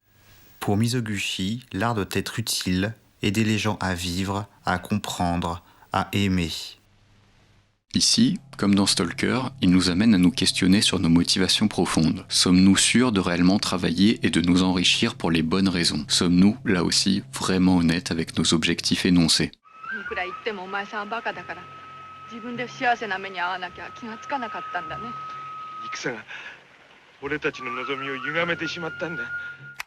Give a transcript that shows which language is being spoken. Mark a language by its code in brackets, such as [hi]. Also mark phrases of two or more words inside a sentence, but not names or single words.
[fr] Pour Mizoguchi, l'art doit être utile, aider les gens à vivre, à comprendre, à aimer. Ici, comme dans Stalker, il nous amène à nous questionner sur nos motivations profondes. Sommes-nous sûrs de réellement travailler et de nous enrichir pour les bonnes raisons? Sommes-nous, là aussi, vraiment honnêtes avec nos objectifs énoncés? [ja] いくら言ってもお前さんはバカだから自分で不幸せな目に遭わなきゃ気がつかなかったんだね。戦が俺たちの望みを歪めてしまったんだ。